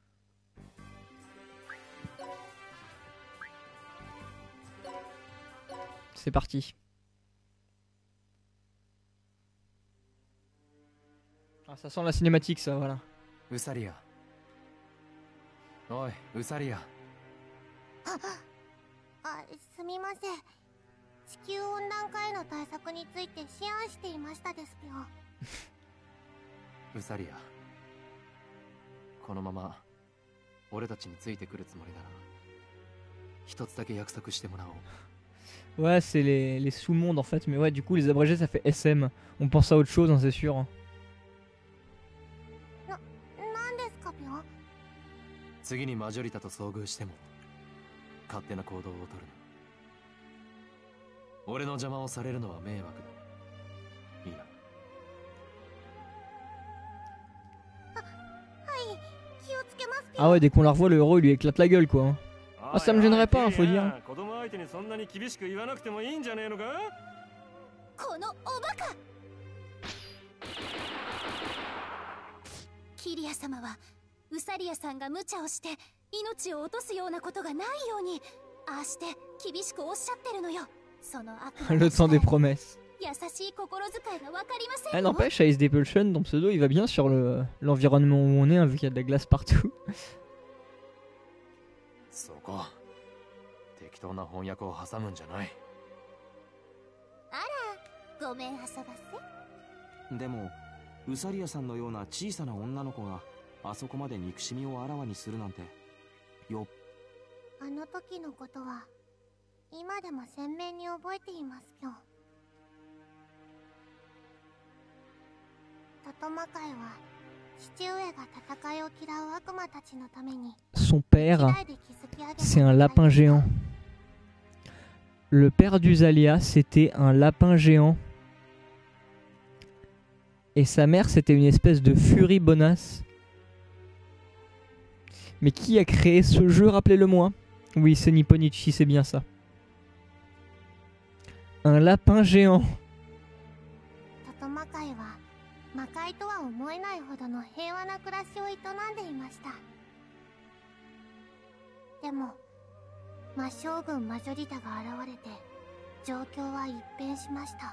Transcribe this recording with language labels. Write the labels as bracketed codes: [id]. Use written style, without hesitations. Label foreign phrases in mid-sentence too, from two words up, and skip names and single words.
[fr] C'est parti. Ah, ça sent la cinématique ça, voilà. [ja] Usaria. Oi, Usaria. すみません。地球温暖化への対策について思案していましたですよ。ウサリア。このまま俺たちについてくるつもりなら一つだけ約束してもらおう。 [fr] Ouais, c'est les sous-mondes en fait, mais ouais, du coup, les abrégés ça fait SM. On pense à autre chose, hein, c'est sûr. Hein. [ja] なんですか、ぴょん？次にマジョリタと遭遇しても勝手な行動をとるな。俺の邪魔をされるのは迷惑だ。いいな。はい、気をつけますぴょん。 [fr] Ah ouais, dès qu'on la revoit, le héros il lui éclate la gueule quoi. Hein. Ah, ça me gênerait pas, hein, faut dire. [ja] このおバカ！キリア様はウサリアさんが無茶をして命を落とすようなことがないように [fr] Le temps des promesses. Ah n'empêche, Ice Depulsion, ton pseudo, il va bien sur l'environnement où on est, hein, vu qu'il y a de la glace partout. [ja] そこ適当な翻訳を挟むんじゃない。ごめんあそばせ。でもウサリアさんのような小さな女の子があそこまで憎しみをあらわにするなんてよっ。あの時のことは今でも鮮明に覚えていますよ。トトマ会は父上が戦いを嫌う悪魔たちのために [fr] Son père, c'est un lapin géant. Le père d'Usalia, c'était un lapin géant. Et sa mère, c'était une espèce de furie bonasse. Mais qui a créé ce jeu, rappelez-le-moi? Oui, c'est Nipponichi, c'est bien ça. Un lapin géant. [ja] トトマ会は魔界とは思えないほどの平和な暮らしを営んでいました。でも魔将軍マジョリタが現れて状況は一変しました。